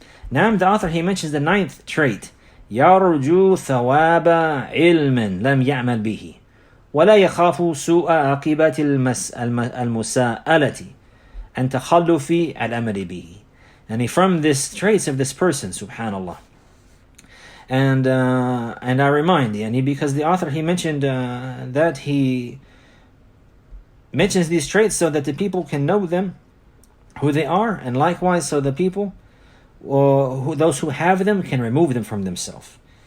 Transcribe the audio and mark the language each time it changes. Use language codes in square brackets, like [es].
[en] Now the author, he mentions the 9th trait. [ar] يرجو ثواب علم لم يعمل به ولا يخاف سوء عاقبة المساءلة عن تخلف الأمر به. [en] And from this traits of this person, subhanallah. And I remind you, because the author, he mentioned that he mentions these traits so that the people can know them, who they are, and likewise so the people, those who have them, can remove them from themselves.